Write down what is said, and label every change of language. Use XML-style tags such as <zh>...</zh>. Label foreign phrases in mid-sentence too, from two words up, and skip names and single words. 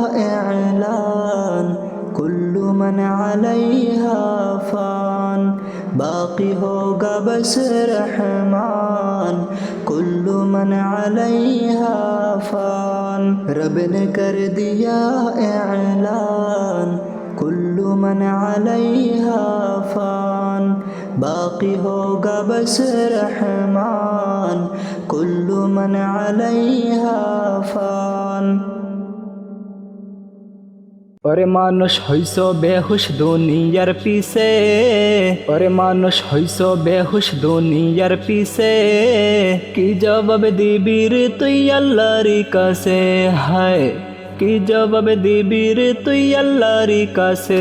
<ur>اعلان</ur> <ar>کل من علیہا فان،</ar> <ur>باقی ہوگا بس رحمان</ur> <ar>کل من علیہا فان،</ar> <ur>رب نے کر دیا اعلان</ur> <ar>کل من علیہا فان،</ar> <ur>باقی ہوگا بس رحمان</ur> <ar>کل من علیہا فان۔</ar> <bn>ওরে মানুষ হইছ বেহুশ দুনিয়ার পিছে, ওরে মানুষ হইছ বেহুশ দুনিয়ার পিছে, কি জবাব দিবি রে তুই আল্লাহর কাছে, হায় কি জবাব দিবি রে তুই আল্লাহর কাছে।</bn>